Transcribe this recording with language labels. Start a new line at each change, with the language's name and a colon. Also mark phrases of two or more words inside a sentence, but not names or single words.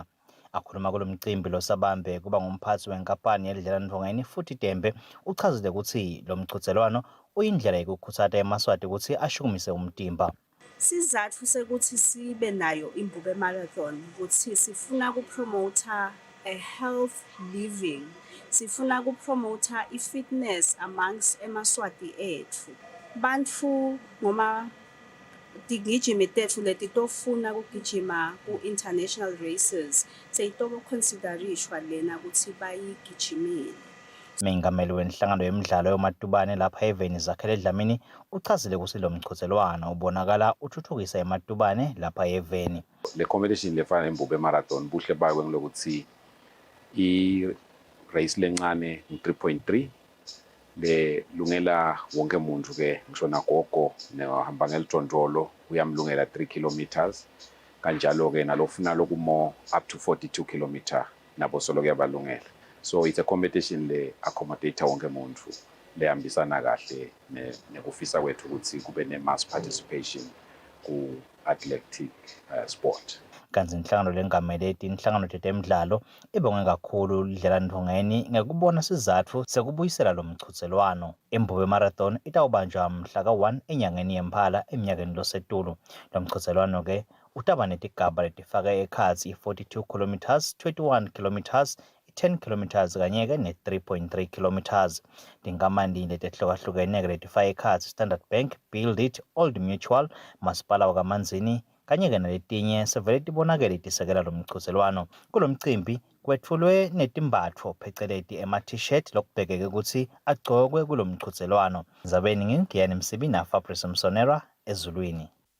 Swati: Akhuluma kulo mcimbi losabambe kuba ngumphathi wenkampani yedlela ndvongeni futhi Dembe uchazile ukuthi lo mchudzelwano uyindlela yokukhuthaza emaswati ukuthi ashukumise umtimba. Sizathu sekuthi sibe nayo imbube marathon ukuthi sifuna ukupromota
English: a health living,
Swati: sifuna ukupromota i-fitness amongst emaswati ethu. Bantfu ngoma tigijimi tethu leti tofuna ukugijima ku-international races seyitobo considerishwa lena ukuthi bayigijimile. Mengameli wenhlangano yemidlalo yomatubane lapha eveni zakhele Dlamini uchazile ukuthi lo mchudzelwano ubonakala uthuthukisa ematubane lapha eveni. Le competition lefana nembube marathon buhle bakwe ngilokuthi I race lencane 3.3 le lungela wonke umuntu ke ngisho nagogo nehamba ngelijonjolo uyamlungela 3 kilometers kanjalo ke nalofuna lokumo
English: up to
Swati: 42 kilometer nabo solo kuyabalungela.
English: So it's a competition
Swati: le accommodate wonke umuntu lehambisana kahle nekufisa kwethu ukuthi kube ne
English: mass participation
Swati: ku
English: athletic sport.
Swati: Kanzi inhlangano lengamele ethi inhlangano tetemidlalo ibonge kakhulu idlela ndvongeni ngekubona sizatfu sekubuyisela lo mchudzelwano. Imbube marathon itawubanjwa mhla ka-1 enyangeni yeMphala eminyakeni losetulu. Lo mchudzelwano ke utaba netigaba letifaka ekhatsi i-42 kilometers, 21 kilometers, 10 kilometers kanye-ke ne-3.3 kilometers. Tinkamani letihlukahlukene-ke letifaka ekhatsi Standard Bank, Build It, Old Mutual, Masipala wakaManzini kanye-ke naletinye sevele tibonakele itisekela lo mchudzelwano. Kulo mcimbi kwetfulwe netimbatfo pheceleti ema-t-shirt lokubhekeke ukuthi agcokwe kulo mchudzelwano. Ndzabeni ngingiyani Msibi na Fabrice Msonera ezulwini.